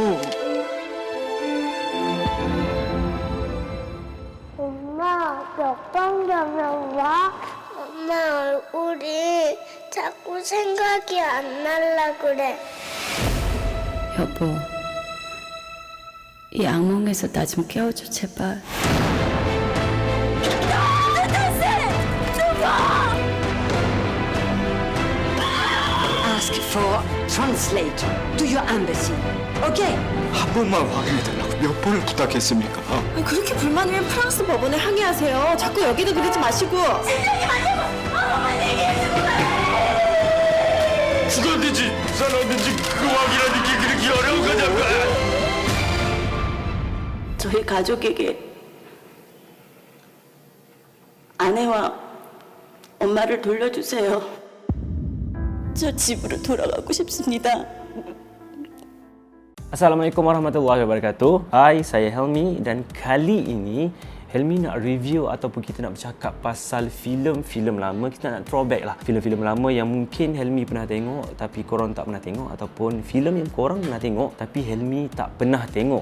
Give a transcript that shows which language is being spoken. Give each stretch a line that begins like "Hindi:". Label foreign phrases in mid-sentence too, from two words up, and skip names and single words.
Korean: 엄마, 몇 번 되면 와? 엄마 얼굴이 자꾸 생각이 안 날라 그래. 여보, 이 악몽에서 나 좀 깨워줘, 제발.
English: Ask for translator to your embassy. Okay?
Korean: 한 번만 확인해달라고 몇 번을 부탁했습니까? 그렇게 불만이면 프랑스 법원에 항의하세요. 자꾸 여기도 그러지 마시고. 죽었는지 살았는지 그 확인하는 게 그렇게 어려운 거냐고! 저희 가족에게 아내와 엄마를 돌려주세요. 저 집으로 돌아가고 싶습니다.
Arabic: السلام عليكم ورحمة الله وبركاته.
Malay: Hai, saya Helmi dan kali ini Helmi nak review ataupun kita nak bercakap pasal filem-filem lama. Kita nak throwback lah. Filem-filem lama yang mungkin Helmi pernah tengok tapi korang tak pernah tengok, ataupun filem yang korang pernah tengok tapi Helmi tak pernah tengok.